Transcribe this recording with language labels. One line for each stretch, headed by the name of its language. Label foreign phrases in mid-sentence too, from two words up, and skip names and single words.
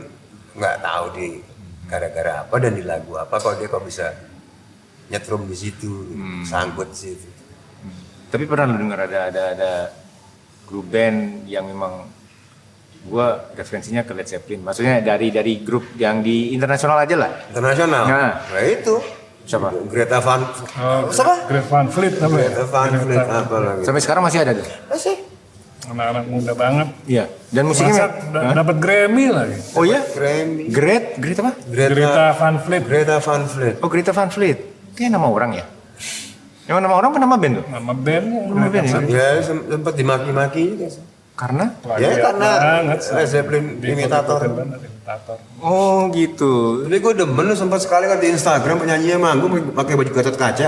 Indonesian: Nggak tahu di gara-gara apa dan di lagu apa kalau dia kok bisa nyetrum di situ, sangkut di situ. Tapi pernah lu dengar ada grup band yang memang gua referensinya ke Led Zeppelin. Maksudnya dari grup yang di internasional aja lah. Internasional. Nah itu Siapa? Greta Van Siapa? Greta Van Fleet namanya. Greta Van Fleet apa lagi? Sampai sekarang masih ada tuh. Masih. Anak-anak muda banget. Iya. Dan musiknya Masa dapat Grammy lagi. Oh iya? Grammy. Great apa? Greta Van Fleet. Greta Van Fleet. Oh Greta Van Fleet. Kayak nama orang ya? Emang nama orang apa nama band tuh? Nama bandnya. Nama band ya? Ya sempat dimaki-maki juga sih. Karena? Ya karena banget sih. Led Zeppelin imitator. Imitator. Oh gitu. Tapi gue demen lu sempat sekali kan di Instagram penyanyinya manggung pakai baju Gatot Kaca.